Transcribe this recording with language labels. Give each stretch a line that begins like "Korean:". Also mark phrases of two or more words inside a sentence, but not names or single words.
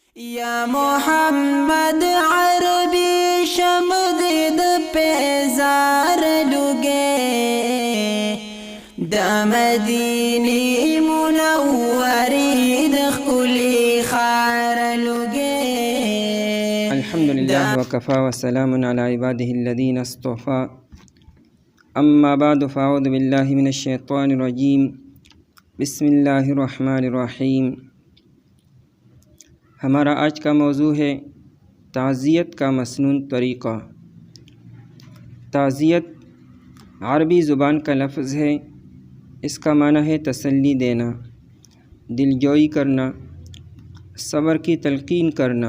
Punjabi: یا محمد عربی شمدد پیزار لگے دا مدینی منوری دخلی خار لگے.
Arabic: الحمدللہ وکفا وسلام علی عباده الذین اصطفى. اما بعد فاعوذ باللہ من الشیطان الرجیم. بسم اللہ الرحمن الرحیم.
Urdu: ہمارا آج کا موضوع ہے تعزیت کا مسنون طریقہ. تعزیت عربی زبان کا لفظ ہے. اس کا معنی ہے تسلی دینا، دلجوئی کرنا، صبر کی تلقین کرنا.